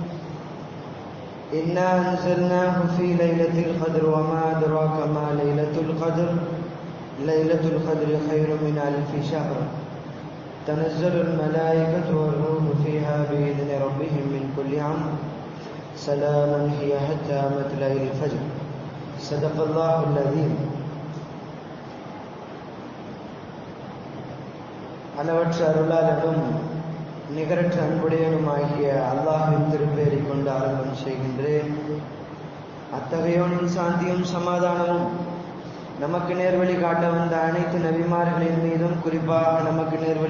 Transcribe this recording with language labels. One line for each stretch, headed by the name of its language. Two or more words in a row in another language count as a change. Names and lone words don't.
Arabic: إنا أنزلناه في ليلة القدر وما أدراك ما ليلة القدر. ليلة القدر خير من ألف شهر. تنزل الملائكة والروح فيها بإذن ربهم من كل أمر. سلام هي حتى مطلع الفجر. صدق الله العظيم.
Tamil: அளவற்ற அருளாளனும் நிகரற்ற அன்புடையனுமாகிய அல்லாஹ்வின் திருப்பெயரை கொண்டு ஆரம்பம் செய்கின்றேன். அத்தகையோனின் சாந்தியும் சமாதானமும் நமக்கு நேர்வழி காட்ட வந்த அனைத்து நபிமார்களின் மீதும், குறிப்பாக நமக்கு நேர்வழி